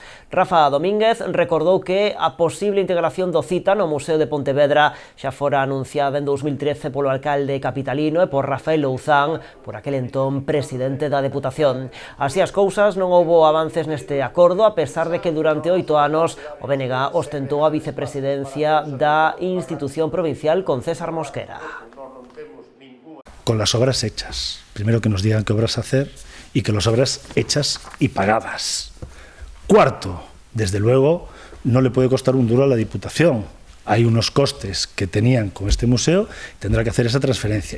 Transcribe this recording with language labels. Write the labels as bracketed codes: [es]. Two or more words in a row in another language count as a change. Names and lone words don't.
[gl] Rafa Domínguez recordou que a posible integración do Cita no Museo de Pontevedra xa fora anunciada en 2013 polo alcalde capitalino e por Rafael Louzán, por aquel entón presidente da Deputación. Así as cousas, non houbo avances neste acordo, a pesar de que durante 8 anos o BNG ostentou a vicepresidencia da institución provincial con César Mosquera. [es] Con las obras hechas. Primero que nos digan qué obras hacer y que las obras hechas y pagadas. Cuarto, desde luego, no le puede costar un duro a la Diputación. Hay unos costes que tenían con este museo, tendrá que hacer esa transferencia.